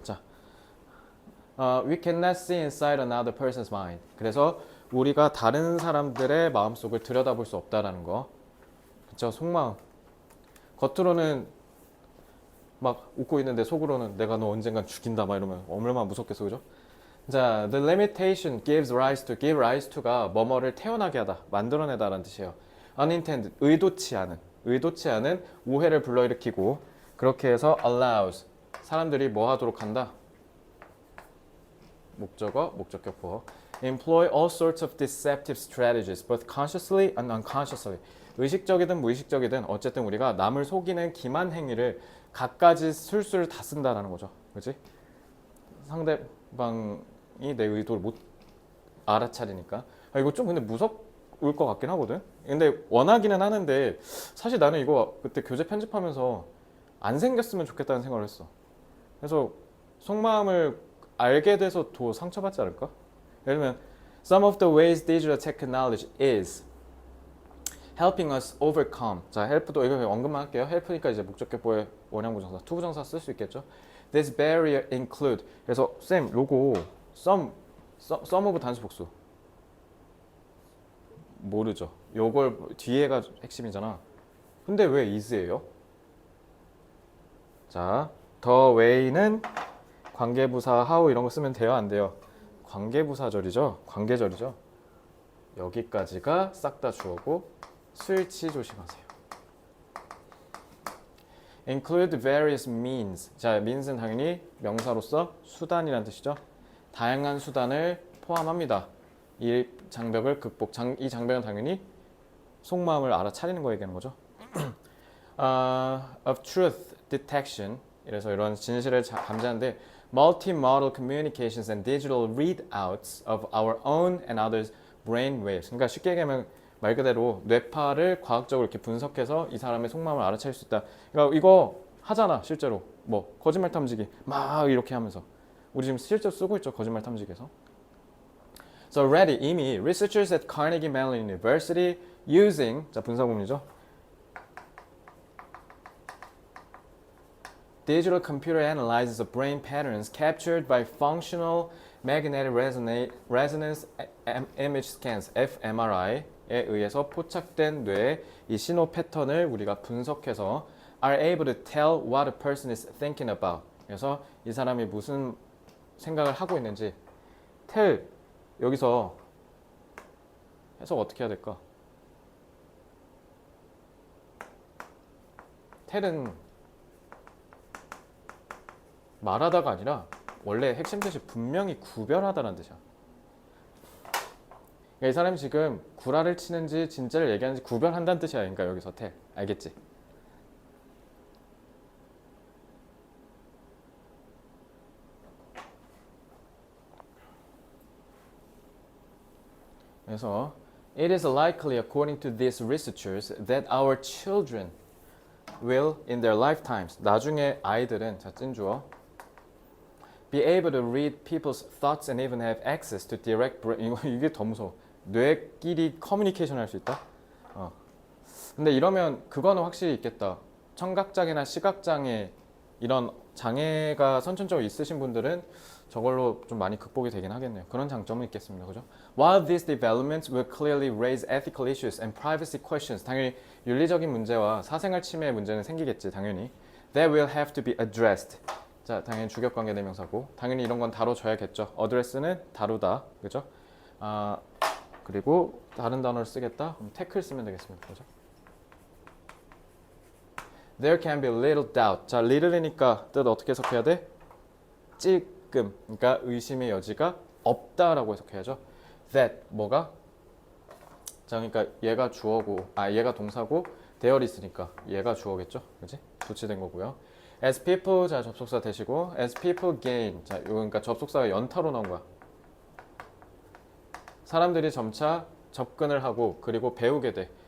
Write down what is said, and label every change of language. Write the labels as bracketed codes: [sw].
[en] 자, we cannot see inside another person's mind. [ko] 그래서 우리가 다른 사람들의 마음속을 들여다볼 수 없다라는 거. 그쵸? 속마음. 겉으로는 막 웃고 있는데 속으로는 내가 너 언젠간 죽인다 막 이러면 얼마나 무섭겠어, 그죠? 자, [en] the limitation gives rise to, [ko] give rise to가 뭐뭐를 태어나게 하다, 만들어내다라는 뜻이에요. unintended, 의도치 않은 오해를 불러일으키고, 그렇게 해서 allows, 사람들이 뭐 하도록 한다? 목적어, 목적격 보어. [en] employ all sorts of deceptive strategies, both consciously and unconsciously. [ko] 의식적이든 무의식적이든 어쨌든 우리가 남을 속이는 기만 행위를 갖가지 술술 다 쓴다라는 거죠. 그렇지? 상대방이 내 의도를 못 알아차리니까. 이거 좀 근데 무섭을 것 같긴 하거든. 근데 원하기는 하는데 사실 나는 이거 그때 교재 편집하면서 안 생겼으면 좋겠다는 생각을 했어. 그래서 속마음을 알게 돼서 더 상처받지 않을까? [en] 예를 들면 Some of the ways digital technology is helping us overcome. [ko] 자, help도 이거 언급만 할게요. help니까 이제 목적격보의 원형부정사, 투부정사 쓸 수 있겠죠. [en] This barrier include. [ko] 그래서 쌤, 요거 some of 단수 복수 모르죠. 요걸 뒤에가 핵심이잖아. 근데 왜 is예요? 자, the way는 관계부사 how 이런 거 쓰면 돼요, 안 돼요? 관계부사절이죠. 관계절이죠. 여기까지가 싹 다 주어고 스위치 조심하세요. [en] include various means. [ko] 자, means는 당연히 명사로서 수단이란 뜻이죠. 다양한 수단을 포함합니다. 이 장벽을 극복. 이 장벽은 당연히 속마음을 알아차리는 거 얘기하는 거죠. [en] of truth detection. [ko] 이래서 이런 진실을 감지하는데 [en] multimodal communications and digital readouts of our own and others' brain waves. [ko] 그러니까 쉽게 얘기하면 말 그대로 뇌파를 과학적으로 이렇게 분석해서 이 사람의 속마음을 알아차릴 수 있다. 그러니까 이거 하잖아, 실제로. 뭐 거짓말 탐지기 막 이렇게 하면서 우리 지금 실제로 쓰고 있죠, 거짓말 탐지기에서. [en] So already [ko] 이미 [en] researchers at Carnegie Mellon University using, [ko] 자, 분사구문이죠. [en] Digital computer analysis of brain patterns captured by functional magnetic resonance image scans (fMRI) [ko] 에 의해서 포착된 뇌의 이 신호 패턴을 우리가 분석해서 [en] are able to tell what a person is thinking about. [ko] 그래서 이 사람이 무슨 생각을 하고 있는지. tell 여기서 해석 어떻게 해야 될까? tell은 말하다가 아니라 원래 핵심 뜻이 분명히 구별하다는 뜻이야. 그러니까 이 사람이 지금 구라를 치는지 진짜를 얘기하는지 구별한다는 뜻이야. 그러니까 여기서 tell. 알겠지? 그래서 [en] It is likely, according to these researchers, that our children will, in their lifetimes, [ko] 나중에 아이들은, 자, 찐주어, [en] be able to read people's thoughts and even have access to direct brain. [ko] 이게 더 무서워. 뇌끼리 커뮤니케이션 할 수 있다? 근데 이러면 그거는 확실히 있겠다. 청각장애나 시각장애 이런 장애가 선천적으로 있으신 분들은 저걸로 좀 많이 극복이 되긴 하겠네요. 그런 장점은 있겠습니다. 그죠? [en] While these developments will clearly raise ethical issues and privacy questions, [ko] 당연히 윤리적인 문제와 사생활 침해 문제는 생기겠지, 당연히. [en] They will have to be addressed. [ko] 자, 당연히 주격관계 대명사고, 당연히 이런 건 다뤄줘야겠죠. address는 다루다, 그죠? 그리고 다른 단어를 쓰겠다? 그럼 tackle 쓰면 되겠습니다. 그죠? [en] There can be little doubt. [ko] 자, little이니까 뜻 어떻게 해석해야 돼? 찔끔. 그러니까 의심의 여지가 없다라고 해석해야죠. That 뭐가? 자, 그러니까 얘가 주어고, 얘가 동사고 대열이 있으니까 얘가 주어겠죠. 그지? 도치된 거고요. [en] As people, [ko] 자, 접속사 대시고 [en] as people gain. [ko] 자, 이거 그러니까 접속사가 연타로 나온 거야. 사람들이 점차 접근을 하고 그리고 배우게 돼.